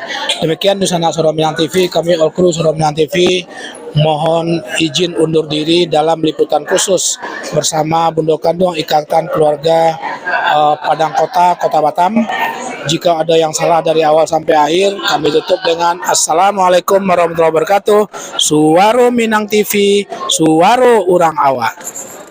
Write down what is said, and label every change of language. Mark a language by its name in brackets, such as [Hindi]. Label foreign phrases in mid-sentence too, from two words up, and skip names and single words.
[Indonesian] Demikian di sana Saudara Minang TV, kami [English] All Crew [Indonesian] Saudara Minang TV mohon izin undur diri dalam liputan khusus bersama Bundo Kanduang Ikatan Keluarga Padang Kota Batam. Jika ada yang salah dari awal sampai akhir, kami tutup dengan [Arabic] السلام عليكم ورحمة الله وبركاته. [Minangkabau] Suaro Minang TV, suaro urang awak.